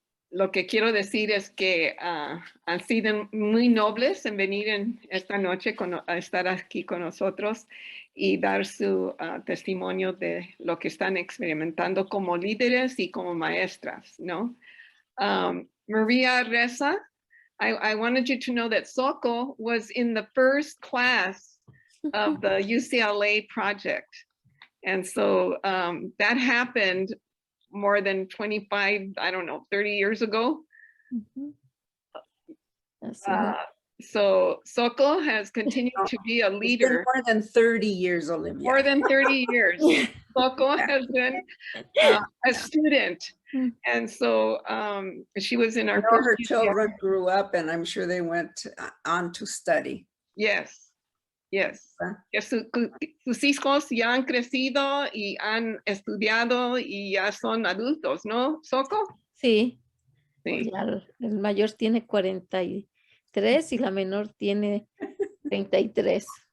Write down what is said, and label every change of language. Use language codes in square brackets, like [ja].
[es] Lo que quiero decir es que han sido muy nobles en venir en esta noche a estar aquí con nosotros y dar su testimonio de lo que están experimentando como líderes y como maestras, ¿no? [en] Maria Reza, I wanted you to know that Soco was in the first class of the UCLA project. And so that happened more than 25, I don't know, 30 years ago. So Soco has continued to be a leader. More than 30 years, Olivia. More than 30 years. Soco has been a student. And so she was in our first her children grew up and I'm sure they went on to study. Yes, yes. [es] Sus hijos ya han crecido y han estudiado y ya son adultos, ¿no, Soco? Sí. Sí. Ya el mayor tiene 43 y la menor tiene 33.